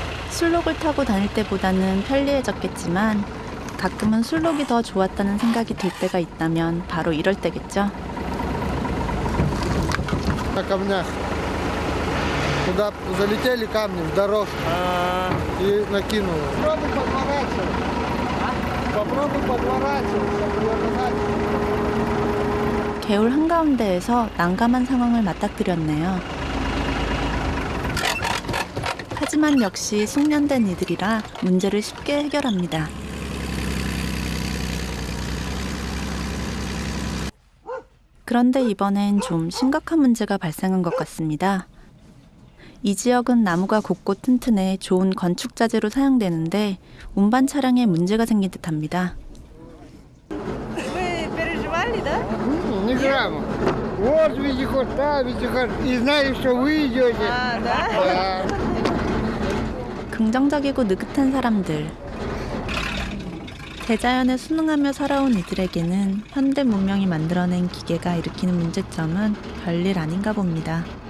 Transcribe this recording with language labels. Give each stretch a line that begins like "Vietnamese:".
Korean: 술록을 타고 다닐 때보다는 편리해졌겠지만 가끔은 술록이 더 좋았다는 생각이 들 때가 있다면 바로 이럴 때겠죠.
Russian: На камнях. Туда залетели камни в дорожку и накинуло. Попробуй подворачивать. Попробуй подворачивать, чтобы его назад.
Korean: 개울 한가운데에서 난감한 상황을 맞닥뜨렸네요. 하지만 역시 숙련된 이들이라 문제를 쉽게 해결합니다. 그런데 이번엔 좀 심각한 문제가 발생한 것 같습니다. 이 지역은 나무가 곱고 튼튼해 좋은 건축 자재로 사용되는데 운반 차량에 문제가 생긴 듯합니다.
Russian: Вы переживали, да? Ни грамма. Вот вездеход, там вездеход. И знаю, что вы идете. 아, да? Да.
Korean: 긍정적이고 느긋한 사람들. 대자연에 순응하며 살아온 이들에게는 현대 문명이 만들어낸 기계가 일으키는 문제점은 별일 아닌가 봅니다.